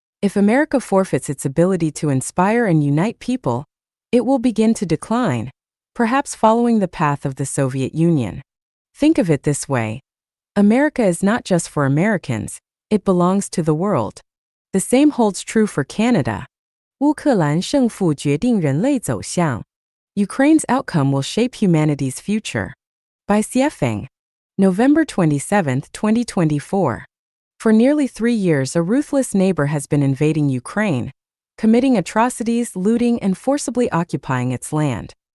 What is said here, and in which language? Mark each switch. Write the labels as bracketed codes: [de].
[en] If America forfeits its ability to inspire and unite people, it will begin to decline, perhaps following the path of the Soviet Union. Think of it this way: America is not just for Americans, it belongs to the world. The same holds true for Canada. [zh] 乌克兰胜负决定人类走向. [en] Ukraine's outcome will shape humanity's future. By Xiefeng. November 27, 2024. For nearly 3 years, a ruthless neighbor has been invading Ukraine, committing atrocities, looting, and forcibly occupying its land.